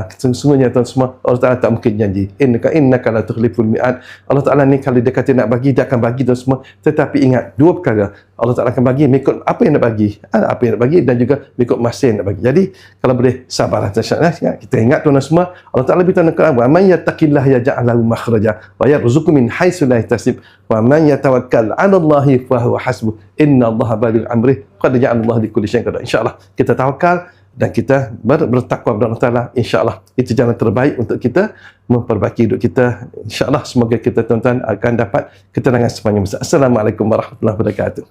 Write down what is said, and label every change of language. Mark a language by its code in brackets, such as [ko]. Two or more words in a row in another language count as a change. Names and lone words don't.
[ms] Sesungguhnya tuan semua, [ar] الله تعالى [ms] tak mungkin janji. [ar] إنك لا تخلف الميعاد. الله تعالى [ms] ni kalau dia kata nak bagi, dia akan bagi tuan semua. Tetapi ingat dua perkara, Allah Ta'ala akan bagi mengikut apa yang nak bagi, dan juga mengikut masa yang nak bagi. Jadi kalau boleh sabarlah. Kita ingat tuan semua, [ar] الله تعالى [ms] beritahu dalam Quran, [ar] "ومن يتق الله يجعل له مخرجا ويرزقه من حيث لا يحتسب ومن يتوكل على الله فهو حسبه إن الله بالغ أمره قد جعل الله لكل شيء قدرا." [ms] Insya-Allah kita tawakal dan kita bertakwa kepada [ar] الله تعالى. [ms] InsyaAllah itu jalan terbaik untuk kita memperbaiki hidup kita. InsyaAllah semoga kita tuan-tuan akan dapat ketenangan sepanjang masa. [ar] السلام عليكم ورحمة الله وبركاته.